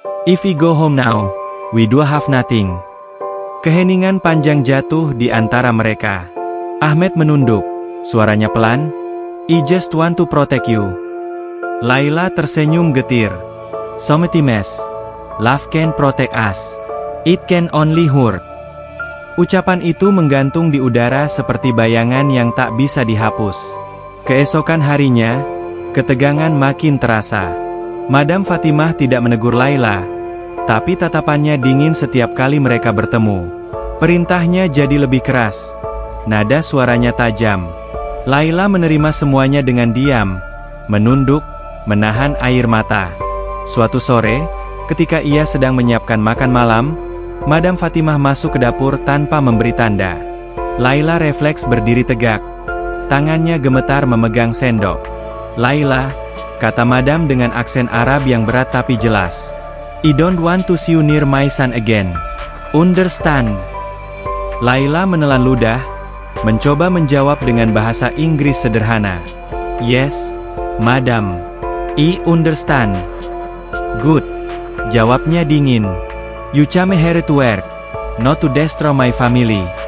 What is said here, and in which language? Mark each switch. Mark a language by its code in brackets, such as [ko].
[en] If we go home now, we do have nothing. [id] Keheningan panjang jatuh di antara mereka. [en] Ahmed [id] menunduk, suaranya pelan. [en] I just want to protect you. Layla [id] tersenyum getir. [en] Sometimes, love can protect us. It can only hurt. [id] Ucapan itu menggantung di udara seperti bayangan yang tak bisa dihapus. Keesokan harinya, ketegangan makin terasa. Madam Fatimah tidak menegur Layla, tapi tatapannya dingin setiap kali mereka bertemu. Perintahnya jadi lebih keras. Nada suaranya tajam. Layla menerima semuanya dengan diam, menunduk, menahan air mata. Suatu sore, ketika ia sedang menyiapkan makan malam, Madam Fatimah masuk ke dapur tanpa memberi tanda. Layla refleks berdiri tegak. Tangannya gemetar memegang sendok. Layla, kata Madam dengan aksen Arab yang berat tapi jelas. [en] I don't want to see you near my son again. Understand? [id] Layla menelan ludah, mencoba menjawab dengan bahasa Inggris sederhana. [en] Yes, Madam. I understand. Good. [id] Jawabnya dingin. [en] You came here to work, not to destroy my family.